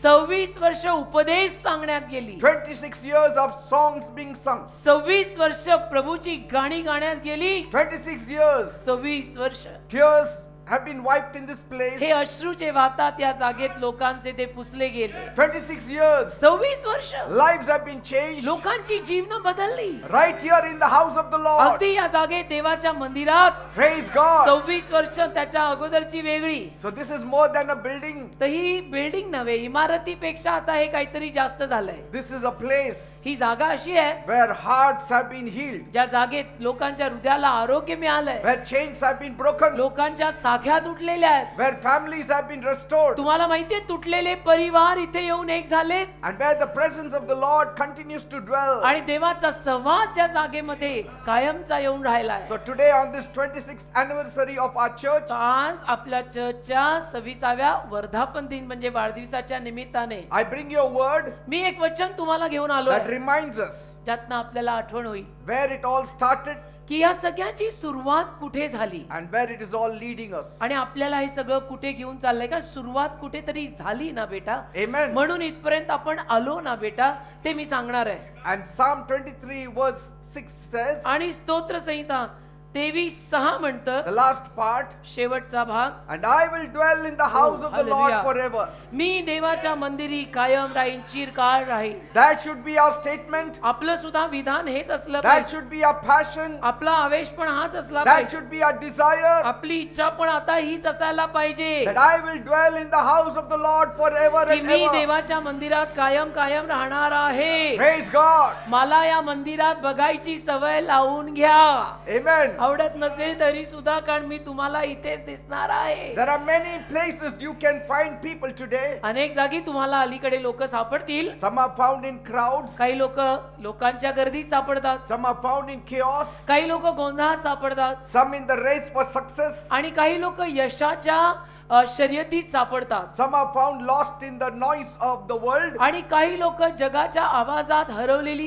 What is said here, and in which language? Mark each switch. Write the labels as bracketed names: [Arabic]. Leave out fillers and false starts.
[Marathi] 26 वर्ष उपदेश सांगण्यात गेली, [English] 26 years of songs being sung. [Marathi] 26 वर्ष प्रभूची गाणी गाण्यात गेली, [English] 26 years [Marathi] 26 वर्ष [English] tears have been wiped in this place. [Marathi] हे अश्रूचे वाहतात या जागेत लोकांचे, ते पुसले गेले. [English] 26 years [Marathi] 26 वर्ष [English] lives have been changed [Marathi] लोकांची जीवन बदलली. [English] right here in the house of the Lord. [Marathi] अगदी या जागेत देवाच्या मंदिरात. [English] Praise God. [Marathi] 26 वर्ष त्याच्या अगोदरची वेगळी. [English] So this is more than a building. [Marathi] तर ही बिल्डिंग नव्हे, इमारतीपेक्षा आता हे काहीतरी जास्त झालंय. [English] This is a place [Marathi] ही जागा अशी आहे [English] where hearts have been healed, [Marathi] ज्या जागेत लोकांच्या हृदयाला आरोग्य मिळालंय, [English] where chains have been broken, [Marathi] लोकांच्या साख्या तुटलेल्या आहेत. [English] where families have been restored, [Marathi] तुम्हाला माहितीये तुटलेले परिवार इथे येऊन एक झालेत [English] and where the presence of the Lord continues to dwell. [Marathi] आणि देवाचा सहवास या जागेमध्ये कायमचा येऊन राहिलाय. [English] So today on this 26th anniversary of our church, [Marathi] तर आज आपल्या चर्चच्या 26व्या वर्धापन दिन म्हणजे वाढदिवसाच्या निमित्ताने [English] I bring you a word [Marathi] मी एक वचन तुम्हाला घेऊन आलो, [English] that reminds us [Marathi] ज्यातनं आपल्याला आठवण होईल [English] where it all started [Marathi] की या सगळ्याची सुरुवात कुठे झाली [English] and where it is all leading us. [Marathi] आणि आपल्याला हे सगळं कुठे घेऊन चाललंय. का सुरुवात कुठेतरी झाली ना बेटा, [English] Amen. [Marathi] म्हणून इथपर्यंत आपण आलो ना बेटा, ते मी सांगणार आहे. [English] And Psalm 23 verse 6 says, [Marathi] आणि स्तोत्र संहिता 23:6 म्हणतं, [English] the last part, [Marathi] शेवटचा भाग, [English] and I will dwell in the house of the Lord hallelujah. forever. [Marathi] मी देवाच्या मंदिरी कायम राहीन, चिरकाळ राहीन. [English] That should be our statement. [Marathi] आपलं सुद्धा विधान हेच असलं [English] That [Marathi] पाहिजे. [English] should be our passion. [Marathi] आपला आवेश पण हाच असला [English] That [Marathi] पाहिजे. [English] should be our desire. [Marathi] आपली इच्छा पण आता हीच असायला पाहिजे [English] That I will dwell in the house of the Lord forever [Marathi] की [English] and [Marathi] मी [English] ever. [Marathi] देवाच्या मंदिरात कायम कायम राहणार आहे. [English] Praise God. [Marathi] मला या मंदिरात बघायची सवय लावून घ्या. [English] Amen. [Marathi] आवडत नसेल तरी सुद्धा, कारण मी तुम्हाला इथेच दिसणार आहे. [English] There are many places you can find people today. [Marathi] अनेक जागी तुम्हाला अलीकडे लोक सापडतील. [English] Some are found in crowds. [Marathi] काही लोकांच्या गर्दीत सापडतात, [English] Some are found in chaos. [Marathi] काही लोक गोंधळात सापडतात [English] Some in the race for success. [Marathi] आणि काही लोक यशाच्या शर्यतीत सापडतात. [English] Some are found lost in the noise of the world. [Marathi] आणि काही लोक जगाच्या आवाजात हरवलेली